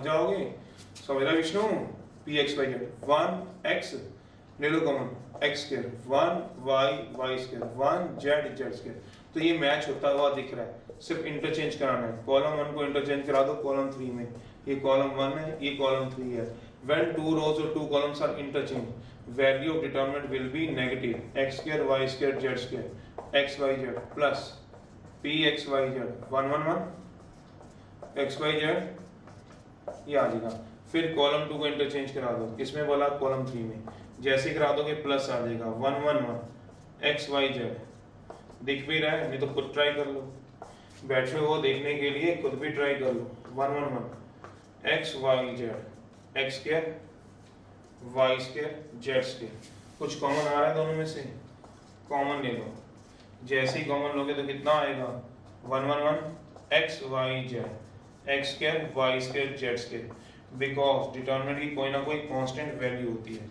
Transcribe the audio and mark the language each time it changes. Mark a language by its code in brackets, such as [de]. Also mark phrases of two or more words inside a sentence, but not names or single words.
[hi] जाओगे, समझ रहा विष्णु, पी एक्स वाई जेड 1 x ले लो कॉमन, x स्क्वायर 1 y स्क्वायर 1 z स्क्वायर, तो ये मैच होता हुआ दिख रहा है, सिर्फ इंटरचेंज कराना है, कॉलम 1 को इंटरचेंज करा दो कॉलम 3 में, ये कॉलम 1 है, ये कॉलम 3 है, [en] when 2 rows or 2 columns are interchanged, value of determinant will be negative, x square y square z square x y z plus p x y z 1 1 1 x y z, [hi] ये आ जाएगा। फिर कॉलम 2 को इंटरचेंज करा दो, किसमें बोला, कॉलम 3 में, जैसे करा दोगे प्लस आ जाएगा 1 1 1 x y z, दिख भी रहा है, नहीं तो खुद ट्राई कर लो, बैठे हो देखने के लिए खुद भी ट्राई कर लो, 1 1 1 x y z x स्क्वायर वाई स्क्वायर जेड स्क्वायर, कुछ कॉमन आ रहा है दोनों में से, कॉमन ले लो, जैसे ही कॉमन लोगे तो कितना आएगा, 1 1 1 एक्स वाई जेड एक्स स्क्वायर वाई स्क्वायर जेड स्क्वायर, बिकॉज डिटर्मिनेंट की कोई ना कोई [en] constant value [hi] होती है।